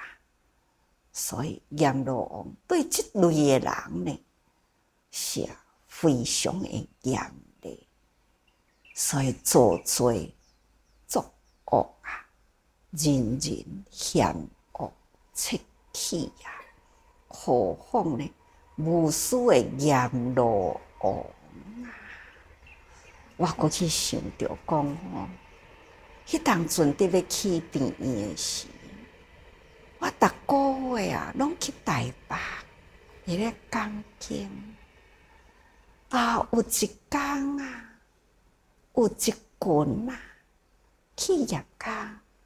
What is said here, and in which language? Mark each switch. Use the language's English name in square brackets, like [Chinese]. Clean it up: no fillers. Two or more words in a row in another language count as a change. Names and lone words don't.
[Min Nan Chinese] 所以阎罗王对这类的人呢，是非常的严厉，所以做罪作恶啊，人人嫌恶。切气啊！何况呢？无私的阎罗王啊！我过去想着讲吼，迄当阵伫要去病院的时，我逐个月啊，拢去台北，伫咧讲经啊，有一天啊，有一群啊，企业家。